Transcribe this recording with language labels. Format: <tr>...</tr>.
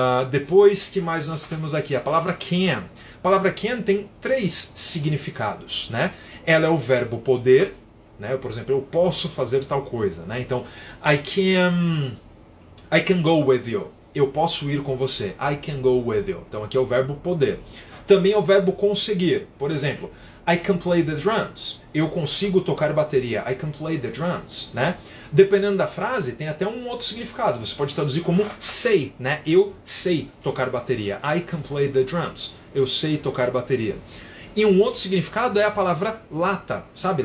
<pt>Depois, que mais nós temos aqui? A palavra can. A palavra can tem três significados, né? Ela é o verbo poder, né? Por exemplo, eu posso fazer tal coisa, né? Então,</pt> <en>I can go with you.</en> <pt>Eu posso ir com você.</pt> <en>I can go with you.</en> <pt>Então, aqui é o verbo poder. Também é o verbo conseguir. Por exemplo,</pt> <en>I can play the drums.</en> <pt>Eu consigo tocar bateria.</pt> <en>I can play the drums,</en> <pt>né? Dependendo da frase, tem até um outro significado. Você pode traduzir como sei, né? Eu sei tocar bateria.</pt> <en>I can play the drums.</en> <pt>Eu sei tocar bateria. E um outro significado é a palavra lata, sabe?</pt>